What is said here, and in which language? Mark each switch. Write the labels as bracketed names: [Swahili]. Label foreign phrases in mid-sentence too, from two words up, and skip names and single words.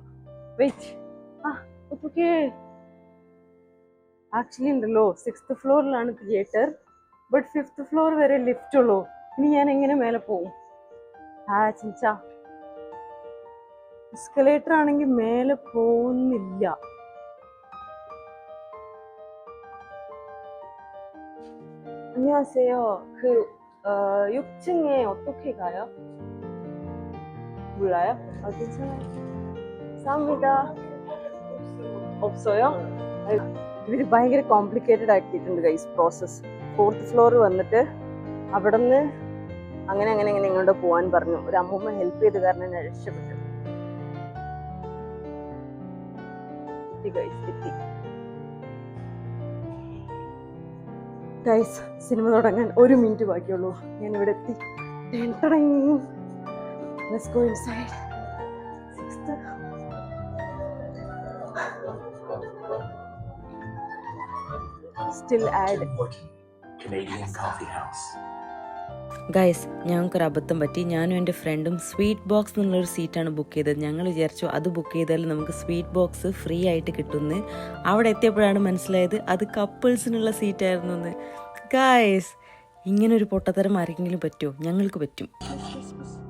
[English] wait, actually [Malayalam] ഉണ്ടല്ലോ 6th ഫ്ലോറിലാണ് തിയേറ്റർ, [English] but 5th floor [Malayalam] വരെ ലിഫ്റ്റ് ഉള്ളൂ. ഇനി ഞാൻ എങ്ങനെ മേലെ പോകും? ചിഞ്ചാ, എസ്കലേറ്റർ ആണെങ്കിൽ മേലെ പോകുന്നില്ല. [Korean] 안녕하세요. 그 6층에 어떻게 가요? 몰라요? 괜찮아요. 감사합니다. 없어요? [Malayalam] ഇവര് ഭയങ്കര കോംപ്ലിക്കേറ്റഡ് ആക്കിയിട്ടുണ്ട് [English] guys process. 4th floor [Malayalam] വന്നിട്ട് അവിടെ നിന്ന് അങ്ങനെ ഇങ്ങോട്ട് പോകാൻ പറഞ്ഞു. ഒരു അമ്മൂമ്മ ഹെൽപ്പ് ചെയ്ത് കാരണം ഞാൻ രക്ഷപ്പെട്ടു. ഗൈസ്, സിനിമ തുടങ്ങാൻ 1 മിനിറ്റ് ബാക്കിയുള്ളൂ. ഞാൻ ഇവിടെ എത്തി. [English] Let's go inside. 6th. Still add Canadian coffee house. [Malayalam] ഗൈസ്, ഞങ്ങൾക്കൊരു അബദ്ധം പറ്റി. ഞാനും എൻ്റെ ഫ്രണ്ടും [English] sweet box [Malayalam] എന്നുള്ളൊരു സീറ്റാണ് ബുക്ക് ചെയ്തത്. ഞങ്ങൾ വിചാരിച്ചു അത് ബുക്ക് ചെയ്താൽ നമുക്ക് [English] sweet box free [Malayalam] ആയിട്ട് കിട്ടുമെന്ന്. അവിടെ എത്തിയപ്പോഴാണ് മനസ്സിലായത് അത് കപ്പിൾസിനുള്ള സീറ്റായിരുന്നു എന്ന്. ഗൈസ്, ഇങ്ങനൊരു പൊട്ടത്തരം ആരെങ്കിലും പറ്റുമോ?